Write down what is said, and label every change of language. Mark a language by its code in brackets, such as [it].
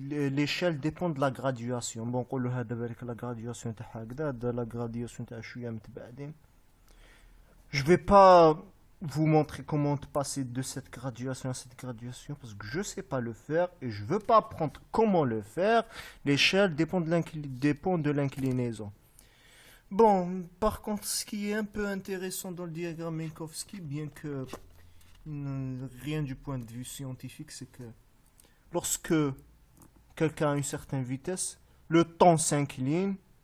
[fr] L'échelle dépend de la graduation. [ar] Bon, نقولوا هذا بالك [fr] la graduation [ar] تاع هكذا, هذا la graduation تاع شوية متبعدين. [fr] Je vais pas vous montrer comment passer de cette graduation à cette graduation parce que je sais pas le faire et je veux pas apprendre comment le faire. L'échelle dépend de l'inclinaison. Bon, par contre, ce qui est un peu intéressant dans le diagramme Minkowski, bien que rien du point de vue scientifique, c'est que lorsque quelqu'un a une certaine vitesse, le temps s'incline.